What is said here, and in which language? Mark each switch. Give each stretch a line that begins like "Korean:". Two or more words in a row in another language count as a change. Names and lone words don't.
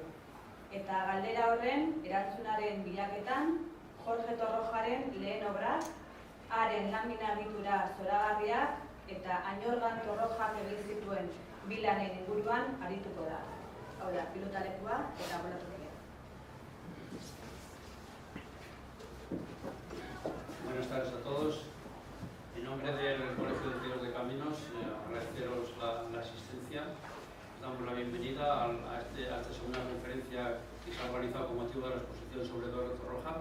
Basque: Eta galdera horren erantzunaren bilaketan, Jorge Torrojaren lehen obrak, haren lamina-egitura zoragarriak eta Añorgan Torrojak egin zituen bi lanen inguruan arituko da. Hau da, pilotalekua eta bolatokia.
Spanish: Buenas tardes a todos. En nombre del Colegio de Ingenieros de Caminos, agradeceros la asistencia. Damos la bienvenida a esta segunda conferencia que se ha organizado con motivo de la exposición sobre Duero Torroja.